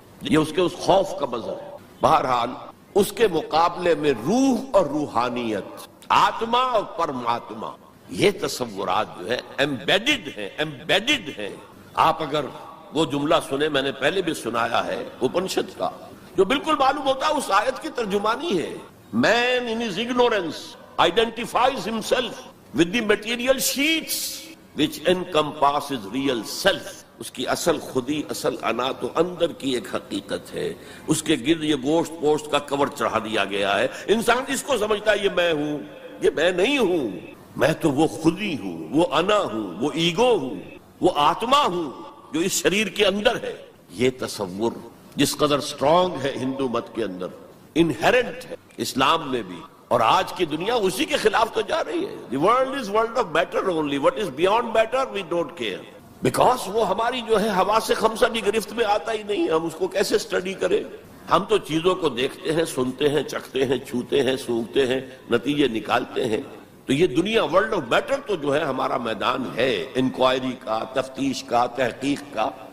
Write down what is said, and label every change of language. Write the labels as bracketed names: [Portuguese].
[Urdu] یہ اس کے اس خوف کا مظہر ہے. بہرحال اس کے مقابلے میں روح اور روحانیت، آتما اور پرماتما، یہ تصورات جو ہے ایمبیڈڈ ہیں. آپ اگر وہ جملہ سنیں، میں نے پہلے بھی سنایا ہے اپنشد کا، جو بالکل معلوم ہوتا ہے اس آیت کی ترجمانی ہے. [English] Man in his ignorance identifies himself with the material sheets which encompasses real self. [Urdu] اس کی اصل خودی، اصل انا تو اندر کی ایک حقیقت ہے. اس کے گرد یہ گوشت پوشت کا کور چڑھا دیا گیا ہے. انسان اس کو سمجھتا ہے یہ میں ہوں، یہ میں نہیں ہوں. میں تو وہ خودی ہوں، وہ انا ہوں، وہ ایگو ہوں، وہ آتما ہوں جو اس شریر کے اندر ہے. یہ تصور جس قدر سٹرونگ ہے ہندو مت کے اندر، انہیرنٹ ہے اسلام میں بھی، اور آج کی دنیا اسی کے خلاف تو جا رہی ہے. [English] The world is world of matter only. What is beyond matter we don't care. [Urdu] Because وہ ہماری جو ہے حواس خمسہ کی گرفت میں آتا ہی نہیں. ہم اس کو کیسے اسٹڈی کریں؟ ہم تو چیزوں کو دیکھتے ہیں، سنتے ہیں، چکھتے ہیں، چھوتے ہیں، سونگھتے ہیں، نتیجے نکالتے ہیں. تو یہ دنیا ورلڈ آف میٹر تو جو ہے ہمارا میدان ہے انکوائری کا، تفتیش کا، تحقیق کا.